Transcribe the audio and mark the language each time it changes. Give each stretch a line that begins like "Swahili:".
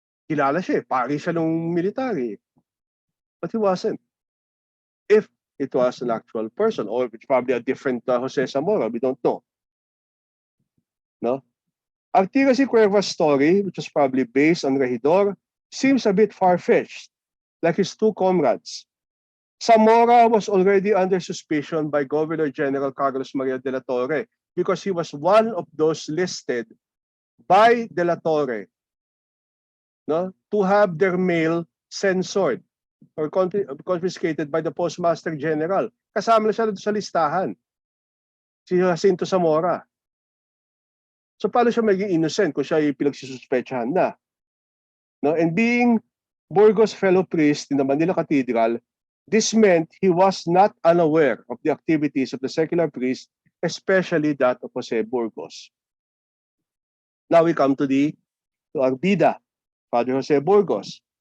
Filipino: Kilala siya, pari siya ng military.
English: But he wasn't. If it was an actual person, or it's probably a different Jose Zamora, we don't know. No? 𝘋𝐸𝐻𝐿's story, which was probably based on Regidor, seems a bit far-fetched, like his two comrades. Zamora was already under suspicion by Governor General Carlos Maria de la Torre because he was one of those listed by de la Torre to have their mail censored or confiscated by the Postmaster General.
Filipino: Kasama na siya sa listahan, si Jacinto Zamora. So paano siya maging innocent kung siya ay pinagsususpetsahan na? No?
English: And being Burgos fellow priest in the Manila Cathedral, this meant he was not unaware of the activities of the secular priest, especially that of Jose Burgos. Now we come to our bida, Father Jose Burgos.